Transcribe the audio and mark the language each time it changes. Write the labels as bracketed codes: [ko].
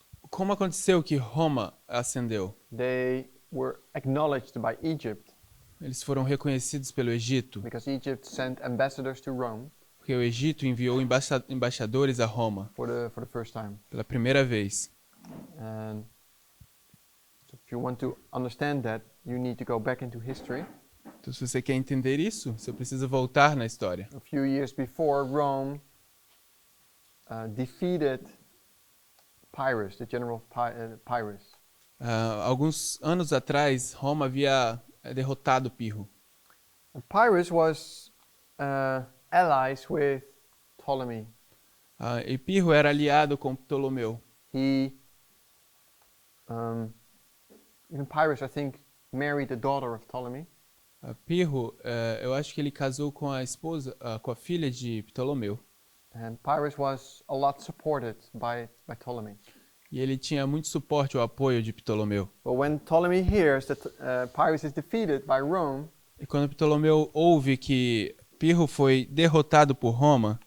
[pt] como aconteceu que Roma ascendeu. [en] They were acknowledged by Egypt [pt] Eles foram reconhecidos pelo Egito, [en] because Egypt sent ambassadors to Rome [pt] porque o Egito enviou embaixadores a Roma [en] for the first time. [pt] pela primeira vez. [en] And so if you want to understand that, you need to go back into history. [pt] Então, se você quer entender isso, você precisa voltar na história. [en] A few years before, Rome defeated Pirro, the general Pirro. [pt] Alguns anos atrás, Roma havia derrotado Pirro. [en] And Pirro was allies with Ptolemy. [pt] E Pirro era aliado com Ptolomeu. [en] Even Pirro, I think, married the daughter of Ptolemy. [pt] Pirro, eu acho que ele casou com a esposa, com a filha de Ptolomeu. [en] And Pirro was a lot supported by Ptolemy. [pt] E ele tinha muito suporte ou apoio de Ptolomeu. [en] But when Ptolemy hears that Pirro is defeated by Rome, [pt] E quando Ptolomeu ouve que Pirro foi derrotado por Roma,